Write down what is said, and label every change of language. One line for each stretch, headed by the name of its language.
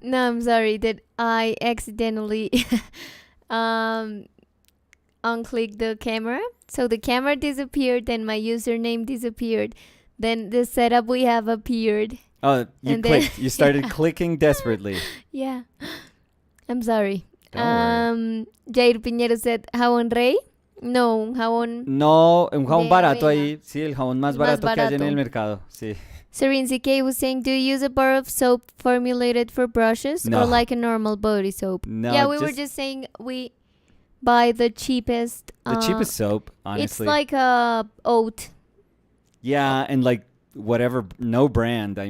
English: No, I'm sorry that I accidentally unclicked the camera. So the camera disappeared, then my username disappeared. Then the setup we have appeared. Oh, you clicked. You started clicking desperately. Yeah. I'm sorry. Don't worry. Jair Piñero said,
Spanish: ¿jabón rey? No, un jabón... No, un jabón barato ahí. Sí, el jabón más barato que hay en el mercado. Sí.
English: Serene CK was saying, do you use a bar of soap formulated for brushes or like a normal body soap? No. Yeah, we were just saying we buy the cheapest... The cheapest soap, honestly. It's like a oat. Yeah, and like whatever, no brand.